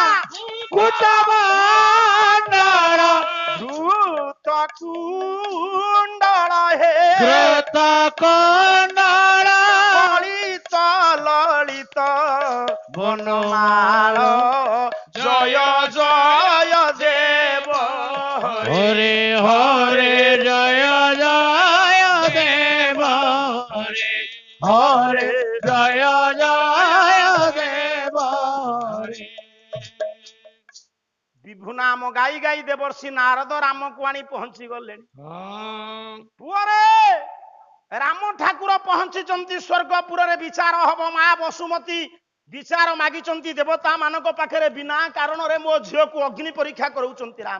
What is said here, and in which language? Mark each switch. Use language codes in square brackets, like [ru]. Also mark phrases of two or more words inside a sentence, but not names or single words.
[sa] কুচ মণ্ডল, দ্রুত কুণ্ডল হে দ্রুত কুণ্ডল, ললিত ললিত বনমাল, জয় জয় দেব হরে হরে, জয় জয় দেব হরে হরে, জয় জয় দেব হরে। [or] ବିଭୁ ନାମ ଗାଇ ଗାଇ ଦେବର୍ଷି ନାରଦ ରାମକୁ ଆଣି ପହଞ୍ଚି ଗଲେଣି। ପୁଅରେ ରାମ ଠାକୁର ପହଞ୍ଚିଛନ୍ତି ସ୍ୱର୍ଗପୁରରେ। ବିଚାର ହବ। ମା ବସୁମତୀ ବିଚାର ମାଗିଛନ୍ତି ଦେବତା ମାନଙ୍କ ପାଖରେ, ବିନା କାରଣରେ ମୋ ଝିଅକୁ ଅଗ୍ନି ପରୀକ୍ଷା କରାଉଛନ୍ତି ରାମ।